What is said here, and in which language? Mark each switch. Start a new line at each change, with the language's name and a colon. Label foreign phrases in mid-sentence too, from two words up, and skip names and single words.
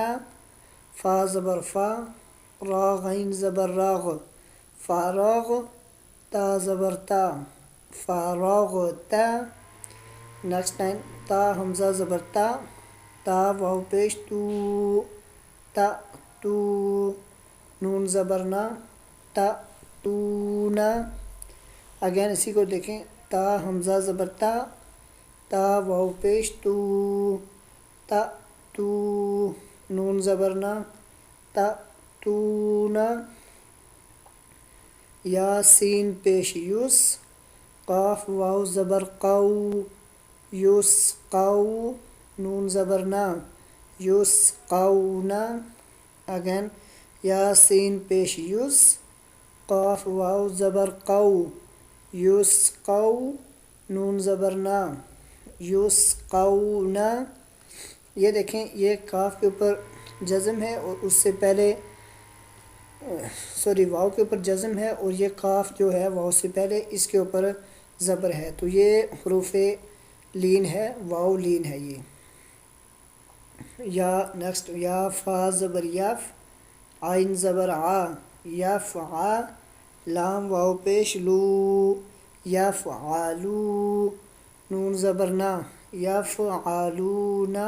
Urdu: فا زبر فا، را غین زبر راغ، فاراغ. تا زبر تا، فاراغتا.
English: next line.
Urdu: تا حمزہ زبر تا، تا واو پیش تو، تا تو. نون زبر نا، تا تونا. اگین اسی کو دیکھیں. تا حمزہ زبر تا، تا واو پیش تو، تا تو. نون زبر نا، تا تونا. یا سین پیش یوس، قاف واو زبر قو، یوس قو. نون زبر نا، یوس قونا. اگین. یا سین پیش یوس، قاف واو زبر قو، یوس قو. نون زبر نا، یوس قونا. یہ دیکھیں. یہ کاف کے اوپر جزم ہے اور اس سے پہلے واو کے اوپر جزم ہے اور یہ کاف جو ہے واو سے پہلے اس کے اوپر زبر ہے. تو یہ حروف لین ہے، واو لین ہے یہ. یا نیکسٹ یا فا زبر یف، عین زبر آ، یف آ، لام واو پیش لو، یف آلو، نون زبر نا، یف آلونا.